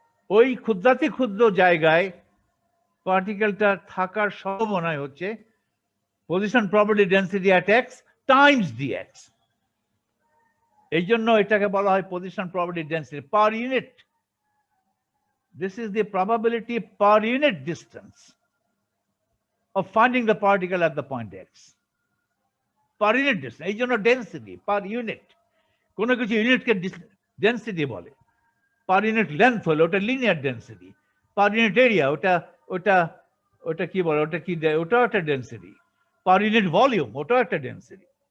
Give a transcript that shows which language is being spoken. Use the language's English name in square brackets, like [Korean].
[Bangla] ওই ক্ষুদ্রাতি ক্ষুদ্র জায়গায় পার্টিকেলটা থাকার সম্ভাবনায় হচ্ছে position probability density at x Times dx। এই জন্য এটাকে বলা হয় position probability density per unit. [English] This is the probability per unit distance of finding the particle at the point x. Per unit distance, [Bangla] এই জন্য ডেন্সিটি পার ইউনিট, কোনো কিছু ইউনিটকে density বলে। পার ইউনিট লেন্থ হলো ওটা linear density, per unit area ওটা ওটা ওটা কি বলে, ওটা কি, ওটাও একটা ডেন্সিটি, পার ইউনিট ভলিউম ওটাও একটা ডেন্সিটি।